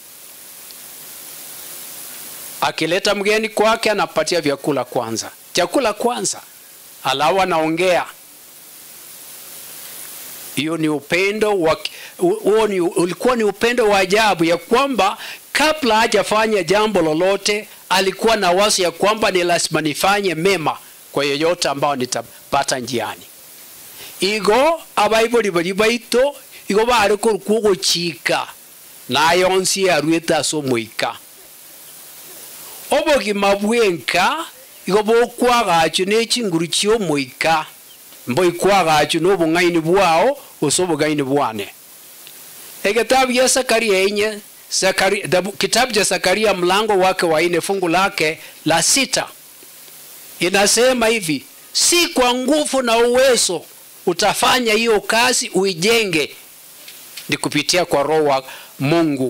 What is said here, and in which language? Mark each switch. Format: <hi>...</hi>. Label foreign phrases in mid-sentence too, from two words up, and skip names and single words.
<sw>Akileta mgeni kwake anapatia vyakula kwanza, chakula kwanza, alawa naongea. Hiyo ni upendo ulikuwa ni upendo wa ajabu, ya kwamba kabla hajafanya jambo lolote alikuwa na wazo ya kwamba ni lazima nifanye mema kwa yeyote ambao nitapata njiani.</sw> <guz>Igo abaiboli bali baito igo bare ko kugochika na yonsi arweta so moika obogi mabwenka igo bokwagacho n'ekinguru kyo moika mbo ikwagacho n'obungaini bwao osobungaini bwane.</guz> <sw>Ekitabu ya Zakaria kitabu cha Zakaria mlango wake wa 4 fungu lake la 6 inasema hivi: si kwa nguvu na uwezo utafanya hiyo kazi uijenge, ni kupitia kwa Roho wa Mungu.</sw>